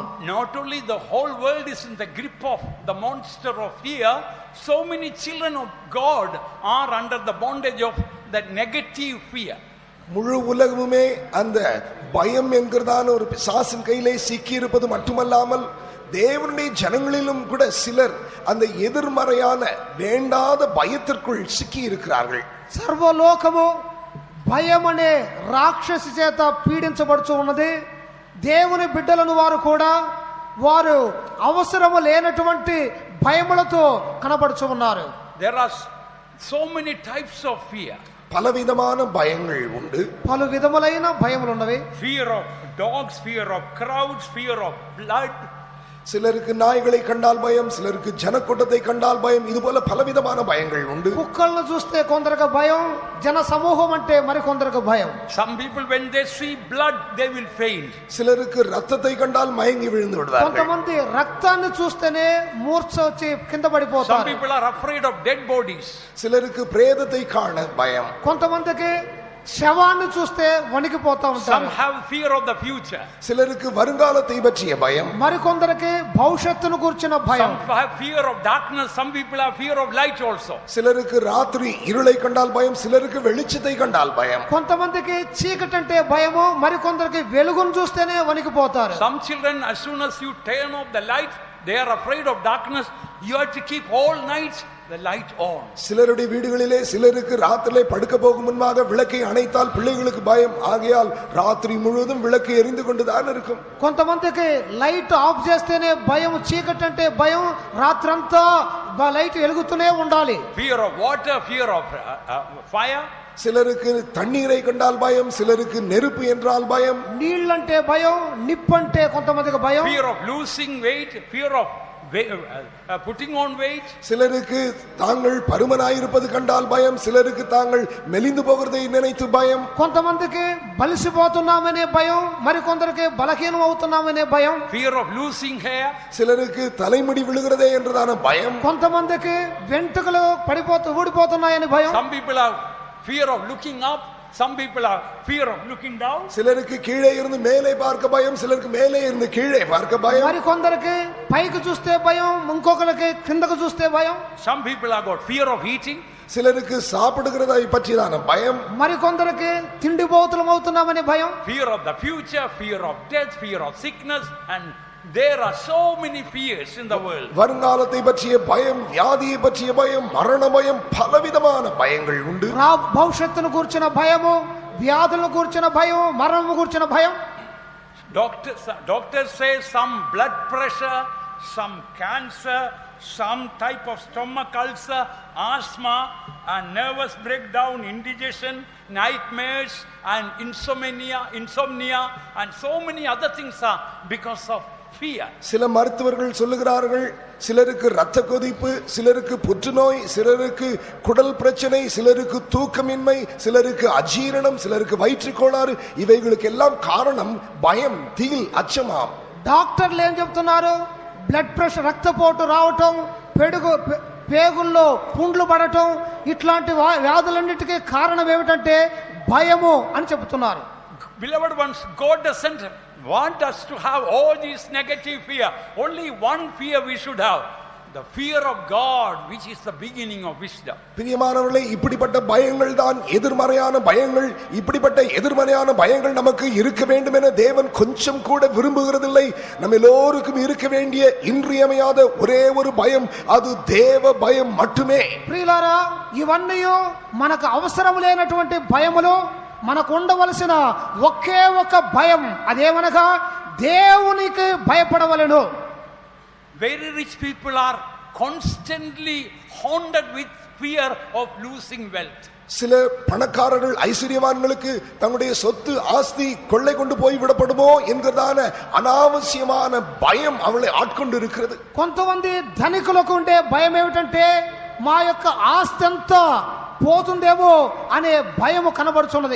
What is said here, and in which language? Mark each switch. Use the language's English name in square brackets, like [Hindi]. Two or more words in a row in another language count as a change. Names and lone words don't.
[English] Not only the whole world is in the grip of the monster of fear, so many children of God are under the bondage of that negative fear. [Tamil] முழு உலகமுமே அந்த பயம் என்கிறதான ஒரு பிசாசின் கையிலே சிக்கி இருப்பது மட்டுமல்லாமல் தேவனுடைய ஜனங்களிலும் கூட சிலர் அந்த எதிர்மறையான வேண்டாத பயத்திற்குள் சிக்கி இருக்கிறார்கள். [Telugu] సర్వలోకము భయం అనే రాక్షసి చేత పీడించబడుచు ఉన్నది. దేవుని బిడ్డలను వారు కూడా వారు అవసరము లేనటువంటి భయములతో కనబడుచు ఉన్నారు. [English] There are so many types of fear. [Tamil] பலவிதமான பயங்கள் உண்டு. [Telugu] పలు విధములైన భయములు ఉన్నవి. [English] Fear of dogs, fear of crowds, fear of blood. [Tamil] சிலருக்கு நாய்களை கண்டால் பயம், சிலருக்கு ஜனக்கூட்டத்தை கண்டால் பயம். இது போல பலவிதமான பயங்கள் உண்டு. [Telugu] కుక్కలను చూస్తే కొందరికి భయం, జన సమూహం అంటే మరి కొందరికి భయం. [English] Some people when they see blood they will faint. [Tamil] சிலருக்கு ரத்தத்தை கண்டால் மயங்கி விழுந்து விடுவார்கள். [Telugu] కొంతమంది రక్తాన్ని చూస్తేనే మూర్ఛ వచ్చి కింద [English] Some [Telugu] పడిపోతారు. [English] people are afraid of dead bodies. [Tamil] சிலருக்கு பிரேதத்தை காண பயம். [Telugu] కొంతమందికి శవాన్ని చూస్తే వణికిపోతా [English] Some [Telugu] ఉంటారు. [English] have fear of the future. [Tamil] சிலருக்கு வருங்காலத்தை பற்றிய பயம். [Telugu] మరికొందరికి భవిష్యత్తును గురించిన భయం. [English] Some have fear of darkness. Some people have fear of light also. [Tamil] சிலருக்கு ராத்திரி இருளை கண்டால் பயம், சிலருக்கு வெளிச்சத்தை கண்டால் பயம். [Telugu] కొంతమందికి చీకటి అంటే భయము, మరికొందరికి వెలుగును చూస్తేనే వణికిపోతారు. [English] Some children, as soon as you turn off the light, they are afraid of darkness. You have to keep all night the light on. [Tamil] சிலருடைய வீடுகளிலே சிலருக்கு ராத்திரிலே படுக்க போகும் முன்பாக விளக்கை அணைத்தால் பிள்ளைகளுக்கு பயம். ஆகையால் ராத்திரி முழுவதும் விளக்கு எரிந்து கொண்டுதான் இருக்கும். [Telugu] కొంతమందికి [English] light off [Telugu] చేస్తేనే భయం, చీకటి అంటే భయం, రాత్రంతా లైట్ వెలుగుతూనే ఉండాలి. [English] Fear of water, fear of fire. [Tamil] சிலருக்கு தண்ணீரை கண்டால் பயம், சிலருக்கு நெருப்பு என்றால் பயம். [Telugu] నీళ్ళంటే భయం, నిప్పంటే కొంతమందికి భయం. [English] Fear of losing weight, fear of putting on weight. [Tamil] சிலருக்கு தாங்கள் பருமனாயிருப்பது கண்டால் பயம், சிலருக்கு தாங்கள் மெலிந்து போகிறதை நினைத்து பயம். [Telugu] కొంతమందికి బలిసిపోతున్నామనే భయం, మరికొందరికి బలహీనం అవుతున్నామనే భయం. [English] Fear of losing hair. [Tamil] சிலருக்கு தலைமுடி விழுகிறதே என்றதான பயம். [Telugu] కొంతమందికి వెంట్రుకలు ఊడిపోతున్నాయని భయం. [English] Some people have fear of looking up. Some people are fear of looking down. [Tamil] சிலருக்கு கீழே இருந்து மேலே பார்க்க பயம், சிலருக்கு மேலே இருந்து கீழே பார்க்க பயம். [Telugu] మరికొందరికి పైకి చూస్తే భయం, ఇంకొకరికి కిందకు చూస్తే భయం. [English] Some people have got fear of eating. [Tamil] சிலருக்கு சாப்பிடுகிறதை பற்றிதான பயம். [Telugu] మరికొందరికి తిండిపోతులం అవుతున్నామని భయం. [English] Fear of the future, fear of death, fear of sickness, and there are so many fears in the world. [Tamil] வருங்காலத்தை பற்றிய பயம், வியாதியை பற்றிய பயம், மரண பயம், பலவிதமான பயங்கள் உண்டு. [Telugu] భవిష్యత్తును కూర్చిన భయము, వ్యాధులను కూర్చిన భయం, మరణము కూర్చిన భయం. [English] Doctors say some blood pressure, some cancer, some type of stomach ulcer, asthma, and nervous breakdown, indigestion, nightmares, and insomnia, and so many other things are because of fear. [Tamil] சில மருத்துவர்கள் சொல்லுகிறார்கள், சிலருக்கு இரத்த கொதிப்பு, சிலருக்கு புற்றுநோய், சிலருக்கு குடல் பிரச்சனை, சிலருக்கு தூக்கமின்மை, சிலருக்கு அஜீரணம், சிலருக்கு வயிற்றுக் கோளாறு. இவைகளுக்கு எல்லாம் காரணம் பயம், திகில், அச்சமாம். [Telugu] డాక్టర్లు ఏం చెప్తున్నారు? [English] blood pressure, [Telugu] రక్తపోటు రావటం, పేగుల్లో పుండ్లు పడటం, ఇట్లాంటి వ్యాధులన్నిటికీ కారణం ఏమిటంటే భయము అని చెప్తున్నారు. [English] Beloved ones, God doesn't want us to have all these negative fear. Only one fear we should have. the fear of God, which is the beginning of wisdom. [Tamil] பிரியமானவர்களே, இப்படிப்பட்ட பயங்கள் தான் எதிர்மறையான பயங்கள். இப்படிப்பட்ட எதிர்மறையான பயங்கள் நமக்கு இருக்க வேண்டும் என தேவன் கொஞ்சம் கூட விரும்புகிறதில்லை. நம்ம எல்லோருக்கும் இருக்க வேண்டிய இன்றியமையாத ஒரே ஒரு பயம், அது தேவ பயம் மட்டுமே. [Telugu] ప్రియులారా, ఇవన్నీ మనకు అవసరం లేనటువంటి భయములు. మనకు ఉండవలసిన ఒకే ఒక భయం, అదేమనగా దేవునికి భయపడవలెను. [English] Very rich people are constantly haunted with fear of losing wealth. [Tamil] சில பணக்காரர்கள், ஐஸ்வர்யவான்களுக்கு தங்களுடைய சொத்து ஆஸ்தி கொள்ளை கொண்டு போய் விடப்படுமோ என்கிறதான அனாவசியமான பயம் அவளை ஆட்கொண்டு இருக்கிறது. [Telugu] కొంతమంది ధనికులకు ఉండే భయం ఏమిటంటే మా యొక్క ఆస్తి అంతా పోతుందేమో అనే భయము కనబడుచున్నది.